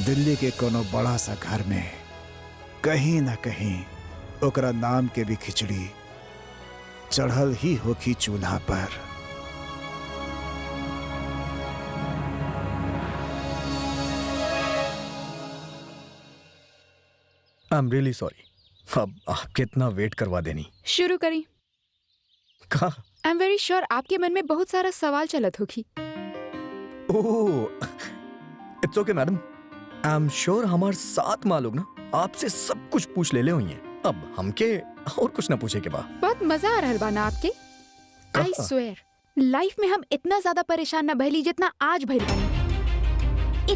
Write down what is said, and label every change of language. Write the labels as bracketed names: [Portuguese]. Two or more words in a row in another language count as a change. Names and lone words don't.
[Bhojpuri] दिल्ली के कोनो बड़ा सा घर में कहीं ना कहीं ओकरा नाम के भी खिचड़ी चढ़ल ही होखी चूल्हा पर। [English] I am really sorry. [Bhojpuri] अब आपके इतना वेट करवा देनी। शुरू करी। कहा? [English] I am very sure [Bhojpuri] आपके मन में बहुत सारा सवाल चलत होगी। [English] Oh it's okay madam. I am sure [Bhojpuri] हमारे साथ माँ लोग ना आपसे सब कुछ पूछ ले हुई हैं। अब हमके और कुछ ना पूछे के बाद बहुत मजा आ रहा बा ना आपके। [English] I swear [Bhojpuri] लाइफ में हम इतना ज्यादा परेशान ना भइली जितना आज भइल बानी।